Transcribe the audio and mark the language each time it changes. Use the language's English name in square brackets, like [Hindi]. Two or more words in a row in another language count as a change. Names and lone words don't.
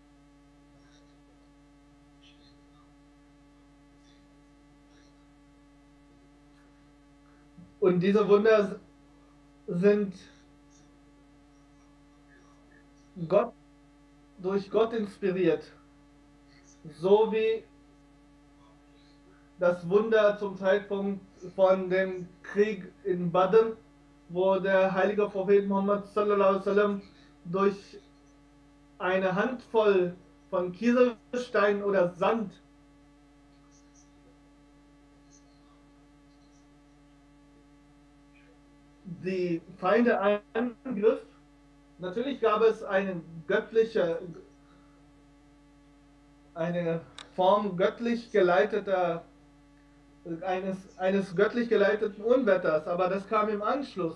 [German] Und diese Wunder sind durch Gott inspiriert. So wie das Wunder zum Zeitpunkt von dem Krieg in Badr, wo der heilige Prophet Muhammad [Arabic] صلى الله عليه وسلم [German] durch eine Handvoll von Kieselstein oder Sand die Feinde angriff. Natürlich gab es eine Form eines göttlich geleiteten Unwetters, aber das kam im Anschluss.